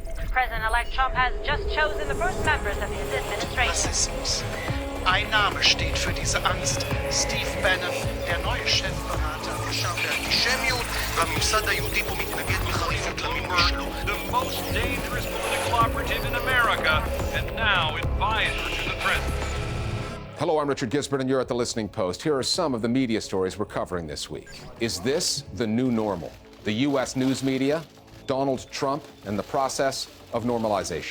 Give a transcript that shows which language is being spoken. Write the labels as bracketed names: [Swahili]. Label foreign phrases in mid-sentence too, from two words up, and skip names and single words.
[English] President-elect Trump has just chosen the first members of his administration. [German] Rassismus. Ein Name steht für diese Angst. Steve Bannon, der neue Chefberater der [Hebrew] אנטישמיות והממסד היהודי פה מתנגד בחריפות למימוש שלו. [English] The most dangerous political operative in America, and now advisor to the president. Hello, I'm Richard Gisbert, and you're at The Listening Post. Here are some of the media stories we're covering this week. Is this the new normal? The U.S. news media, Donald Trump, and the process of normalization.